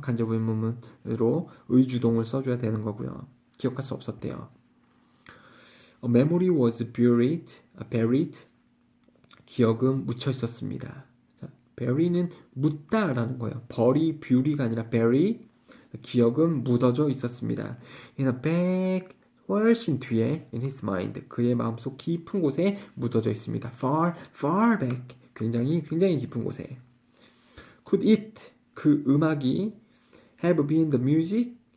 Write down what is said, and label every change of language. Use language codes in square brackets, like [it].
[ko] 간접 의문문으로 의주동을 써줘야 되는 거고요. 기억할 수 없었대요. [en] Memory was buried. [ko] 기억은 묻혀 있었습니다. 자, bury는 묻다라는 거예요. bury가 아니라 bury. 기억은 묻어져 있었습니다. [en] In a bag, [ko] 훨씬 뒤에 [en] in his mind. [ko] 그의 마음속 깊은 곳에 묻어져 있습니다. [en] far back. [ko] 굉장히 굉장히 깊은 곳에. [en] Could it, [ko] 그 음악이 [en] have been the music?